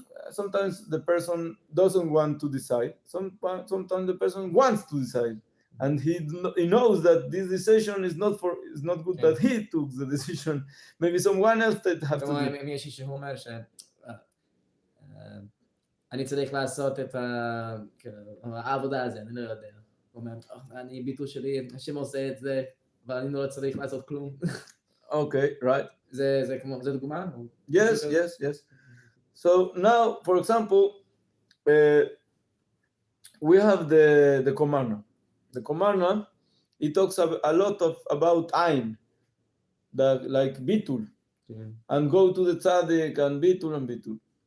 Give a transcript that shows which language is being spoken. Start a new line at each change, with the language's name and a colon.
English: Sometimes the person doesn't want to decide. Sometimes the person wants to decide, and he knows that this decision is not good that he took the decision. Maybe someone else that have to do.
Hebrew: אם יש איש שהוא אומר אני צריך לעשות את העבודה הזה, אני לא יודע. הוא אומר, אני ביטוי שלי, השם עושה את זה, אבל אני לא צריך לעשות כלום.
English: Okay, right.
Hebrew: זה דוגמה?
English: Yes. So now, for example, we have the Komarna. The Komarna, it talks a lot about ein, like bitul, and go to the tzaddik and bitul.